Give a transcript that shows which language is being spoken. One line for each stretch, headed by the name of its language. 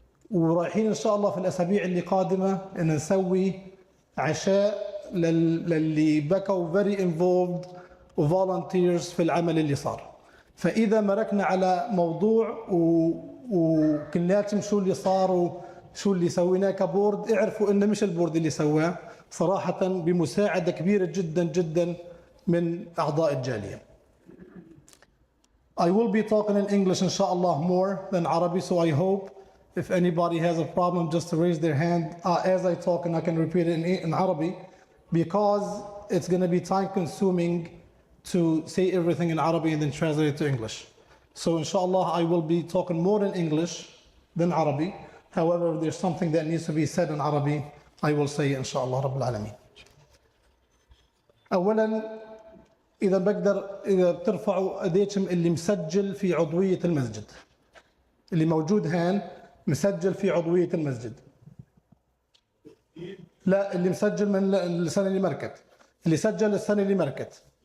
Arabic: ورايحين إن شاء الله في الأسابيع اللي قادمة إن نسوي عشاء للي بكوا
English: very involved
Arabic: وvolunteers في العمل اللي صار. فإذا مركنا على موضوع وكلياتهم شو اللي صار وشو اللي سويناه كبورد، اعرفوا إنه مش البورد اللي سواه، صراحة بمساعدة كبيرة جدا من أعضاء الجالية.
English: I will be talking in English inshallah more than Arabic, so I hope if anybody has a problem just to raise their hand as I talk, and I can repeat it in Arabic, because it's going to be time consuming to say everything in Arabic and then translate it to English. So inshallah I will be talking more in English than Arabic. However, if there's something that needs to be said in Arabic, I will say
Arabic: إن شاء الله رب العالمين. أولا إذا بترفعوا أيديكم اللي مسجل في عضوية المسجد، اللي موجود هان مسجل في عضوية المسجد. لا، اللي مسجل من السنة اللي مركت، اللي سجل السنة اللي مركت.